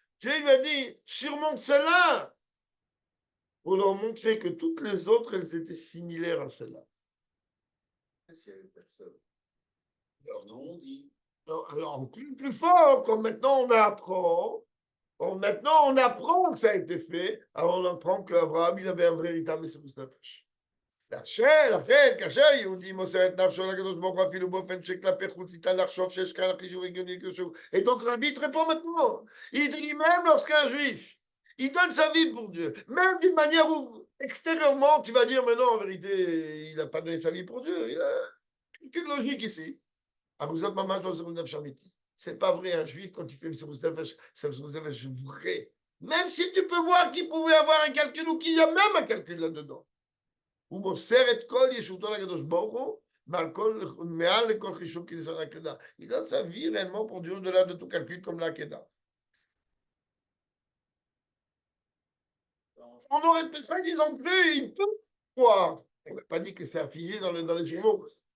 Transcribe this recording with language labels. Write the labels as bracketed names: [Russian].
[French] Dieu lui a dit, surmonte celle-là, pour leur montrer que toutes les autres, elles étaient similaires à celle-là. Est-ce qu'il y avait personne? Alors, non, on dit. Non, alors, plus fort, quand maintenant on apprend, maintenant on apprend que ça a été fait, alors on apprend qu'Abraham, il avait un véritable Messirut Nefesh. [Hebrew] לכן, כאשר יהודי מוסר את נפשו לקדוש ברוך הוא אפילו באופן שכלפי חוץ ניתן לחשוב שיש כאן חישוב הגיוני כשהוא. [French] Et donc l'arbitre répond maintenant. Il dit même lorsqu'un juif, il donne sa vie pour Dieu, même d'une manière où extérieurement tu vas dire mais non, en vérité, il n'a pas donné sa vie pour Dieu. Il a aucune logique ici. [Hebrew] Abuzot mamach lo Messirut Nefesh amiti. [French] C'est pas vrai, un juif, quand il fait Messirut Nefesh, c'est Messirut Nefesh vrai. Même si tu peux voir qu'il pouvait avoir un calcul ou qu'il y a même un calcul là-dedans. [Hebrew] הוא מוסר את כל ישותו לקדוש ברוך הוא, מעל לכל חישוב כניסיון העקדה. [French] Il donne sa vie réellement pour Dieu au-delà de tout calcul comme l'Akeda. On n'aurait pas dit non plus, il peut croire. On n'a pas dit que c'est affilié dans les journaux.